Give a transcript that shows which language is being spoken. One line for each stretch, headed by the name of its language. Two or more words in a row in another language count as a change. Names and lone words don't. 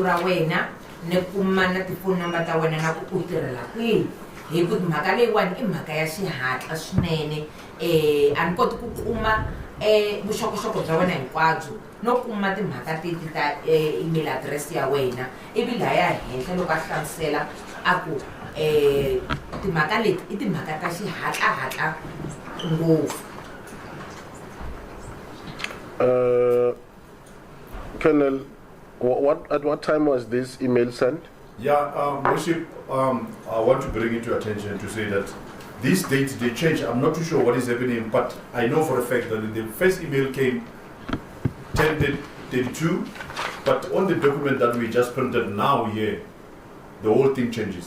Tsonga: ra wena ni kuma na tifoni number ta wena na ku u tirhela kwihi hi ku mhaka leyiwani i mhaka ya xihatla swinene a ni koti ku kuma vuxokoxoko bya wena hinkwabyo no kuma timhaka teti ta
English: email address
Tsonga: ya wena ivi laya henhla loko a hlamusela a ku timhaka leti i timhaka ta xihatlahatla ngopfu.
English: Colonel, at what time was this email sent? Yeah, Worship, I want to bring it to your attention to say that these dates, they change. I'm not too sure what is happening, but I know for a fact that the first email came 10:32, but on the document that we just printed now here, the whole thing changes.